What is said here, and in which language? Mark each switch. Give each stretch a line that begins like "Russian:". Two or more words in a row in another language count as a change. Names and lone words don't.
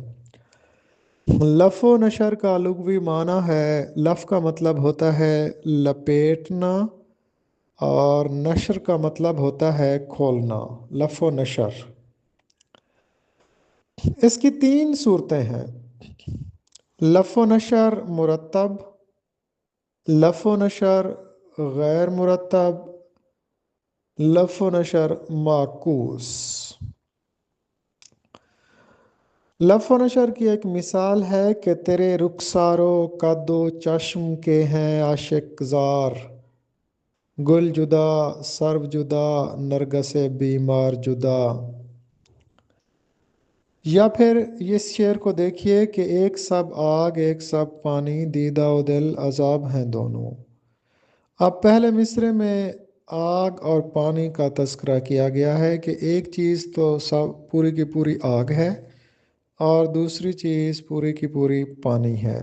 Urdu: لف و نشر کا لغوی معنی ہے، لف کا مطلب ہوتا ہے لپیٹنا اور نشر کا مطلب ہوتا ہے کھولنا، لف و نشر۔ اس کی تین صورتیں ہیں: لف و نشر مرتب، لف و نشر غیر مرتب، لف و نشر معکوس۔ لف و نشر کی ایک مثال ہے کہ تیرے رخسارو قد و چشم کے ہیں عاشق زار، گل جدا سرو جدا نرگس بیمار جدا۔ یا پھر اس شعر کو دیکھیے کہ ایک سب آگ ایک سب پانی، دیدہ و دل عذاب ہیں دونوں۔ اب پہلے مصرے میں آگ اور پانی کا تذکرہ کیا گیا ہے کہ ایک چیز تو سب پوری کی پوری آگ ہے اور دوسری چیز پوری کی پوری پانی ہے۔